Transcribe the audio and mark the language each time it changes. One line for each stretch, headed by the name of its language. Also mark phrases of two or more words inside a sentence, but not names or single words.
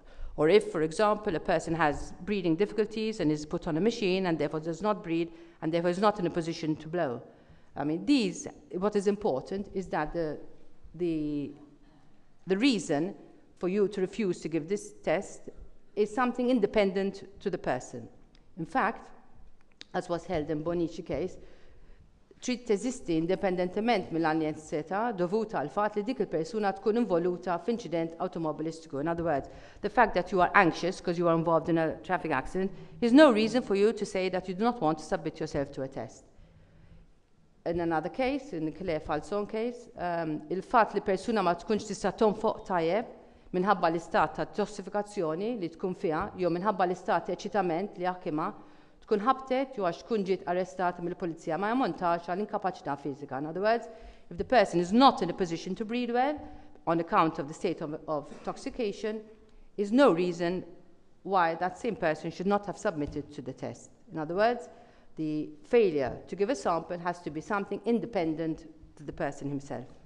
English: Or if, for example, a person has breathing difficulties and is put on a machine and therefore does not breathe and therefore is not in a position to blow. I mean, what is important is that the reason for you to refuse to give this test is something independent to the person. In fact, as was held in Bonici case,
Maltese: trid teżisti indipendentement mill-anjensità dovuta għal fatt li dik il-persuna tkun involuta f'inċident automobilistiku.
English: In other words, the fact that you are anxious because you are involved in a traffic accident is no reason for you to say that you do not want to submit yourself to a test. In another case, in the Claire Falson case,
Maltese: il-fatt li persuna ma tkunx tista' tonfoq tajjeb minħabba l-istat ta' tossifikazzjoni li tkun fiha jew minħabba l-istat ta' eċitament li jaħkimha tkun ħabtet jew għax tkun ġiet arrestata mill-pulizija ma jammontax għal inkapaċità fiżika.
English: In other words, if the person is not in a position to breathe well on account of the state of intoxication, is no reason why that same person should not have submitted to the test. In other words, the failure to give a sample has to be something independent to the person himself.